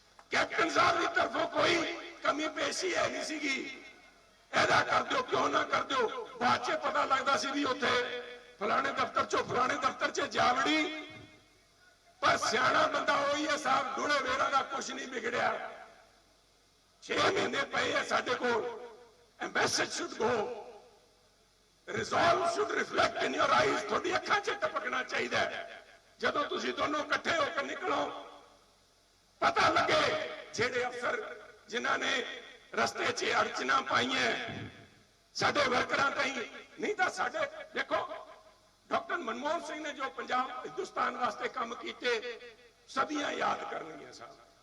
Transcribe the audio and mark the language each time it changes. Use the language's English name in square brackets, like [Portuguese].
[Punjabi] Captain ਸਾਹਿਬ ਦੀ ਤਰਫੋਂ ਕੋਈ ਕਮੀ ਪੇਸ਼ੀ ਹੈ ਨਹੀਂ ਸੀਗੀ, ਇਹਦਾ ਕਰ ਦਿਓ, ਕਿਉਂ ਨਾ ਕਰ ਦਿਓ। ਬਾਅਦ ਚ ਪਤਾ ਲੱਗਦਾ ਸੀ ਵੀ ਉੱਥੇ ਫਲਾਣੇ ਦਫ਼ਤਰ ਚੋਂ ਫਲਾਣੇ ਦਫ਼ਤਰ ਚ ਜਾਵੜੀ, ਪਰ ਸਿਆਣਾ ਬੰਦਾ ਉਹੀ ਹੈ ਸਾਹਿਬ, ਡੂਲੇ ਵੇਰਾ ਦਾ ਕੁਝ ਨਹੀਂ ਵਿਗੜਿਆ। 6 ਮਹੀਨੇ ਪਏ ਆ ਸਾਡੇ ਕੋਲ। [English] A message should go, resolve should reflect in your eyes, [Punjabi] ਤੁਹਾਡੀ ਅੱਖਾਂ 'ਚ ਟਪਕਣਾ ਚਾਹੀਦਾ ਹੈ। ਜਦੋਂ ਤੁਸੀਂ ਦੋਨੋਂ ਇਕੱਠੇ ਹੋ ਕੇ ਨਿਕਲੋ, ਪਤਾ ਲੱਗੇ ਜਿਹੜੇ ਅਫਸਰ ਜਿਨ੍ਹਾਂ ਨੇ ਰਸਤੇ 'ਚ ਅੜਚਨਾ ਪਾਈਆਂ ਸਾਡੇ ਵਰਕਰਾਂ ਤਾਈਂ, ਨਹੀਂ ਤਾਂ ਸਾਡੇ ਦੇਖੋ ਡਾਕਟਰ ਮਨਮੋਹਨ ਸਿੰਘ ਨੇ ਜੋ ਪੰਜਾਬ ਹਿੰਦੁਸਤਾਨ ਵਾਸਤੇ ਕੰਮ ਕੀਤੇ ਸਦੀਆਂ ਯਾਦ ਕਰਨਗੀਆਂ ਸਾਹਿਬ।